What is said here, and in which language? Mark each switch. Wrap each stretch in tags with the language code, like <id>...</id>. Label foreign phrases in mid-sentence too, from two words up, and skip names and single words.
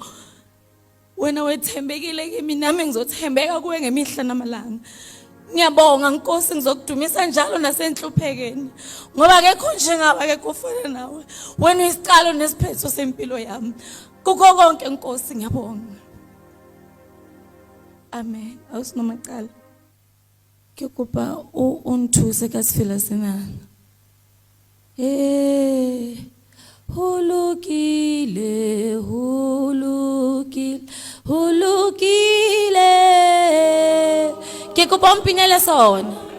<zu>Wena wethembekile kimi nami ngizothembeka kuwe ngemihla namalanga. Ngiyabonga Nkosi ngizokudumisa njalo nasenhluphekeni ngoba akekho njengawe akekho ufana nawe. Wena uyisicalo nesiphetho sempilo yami. Kukho konke Nkosi ngiyabonga. Amen. Awusinomacala.</zu> <st>Ke kopa unthuse ka sifela sena. Hulukile, hulukile, hulukile. Ke kopa umpinele sona.</st>